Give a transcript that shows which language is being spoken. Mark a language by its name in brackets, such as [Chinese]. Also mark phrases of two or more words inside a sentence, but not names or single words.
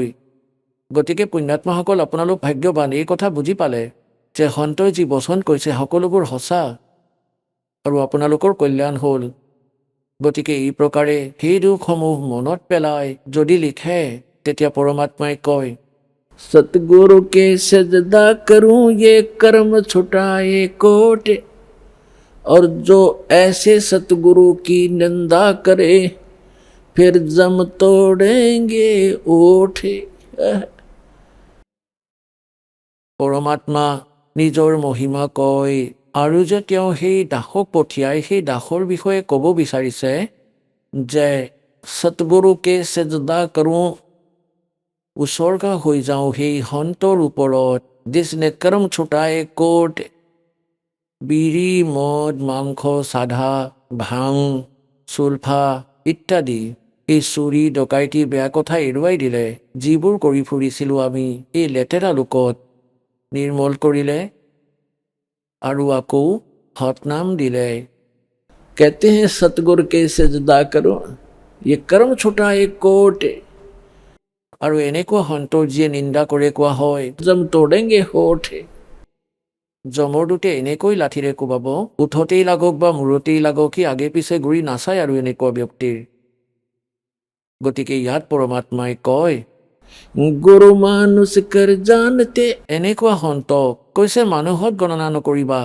[Assamese] গতিকে পুণ্যাত্মাসকল, আপোনালোক ভাগ্যৱান, এই কথা বুজি পালে যে সন্তই যি বচন কৈছে সকলোবোৰ সঁচা, আৰু আপোনালোকৰ কল্যাণ হ'ল। গতিকে এই প্ৰকাৰে সেই দুখসমূহ মনত পেলাই যদি লিখে, তেতিয়া পৰমাত্মাই কয়, [Hindi] सतगुरु के सजदा करूं ये कर्म छुटाए कोट, और जो ऐसे सतगुरु की निंदा करे फिर जम तोड़ेंगे ओठ। [Assamese] পৰমাত্মা নিজৰ মহিমা কয়, আৰু যে তেওঁ সেই দাসক পঠিয়াই সেই দাসৰ বিষয়ে ক'ব বিচাৰিছে যে সতগুৰুকে সেজদা কৰোঁ, উচৰ্গা হৈ যাওঁ সেই সন্তৰ ওপৰত, [Hindi] जिसने कर्म छुटाए कोट, [Assamese] বিড়ি মদ মাংস চাধা ভাং চুলফা ইত্যাদি এই চুৰি ডকাইতি বেয়া কথা এৰুৱাই দিলে। যিবোৰ কৰি ফুৰিছিলোঁ আমি এই লেতেৰা লোকত নিৰ্মল কৰিলে আৰু আকৌ সৎনাম দিলে। [Hindi] कहते हैं सतगुर के सजदा करो ये कर्म छुटाए कोट। [Assamese] আৰু এনেকুৱা সন্তৰ যিয়ে নিন্দা কৰে কোৱা হয় [Hindi] जम तोड़ेंगे होठ। [Assamese] জমৰ দুটে এনেকৈ লাঠিৰে কোবাব, উঠতেই লাগক বা মূৰতেই লাগক, সি আগে পিছে ঘূৰি নাচায় আৰু এনেকুৱা ব্যক্তিৰ। গতিকে ইয়াত পৰমাত্মাই কয় [Hindi] गुरु मानुष कर जानते, [Assamese] এনেকুৱা সন্তক কৈছে মানুহত গণনা নকৰিবা।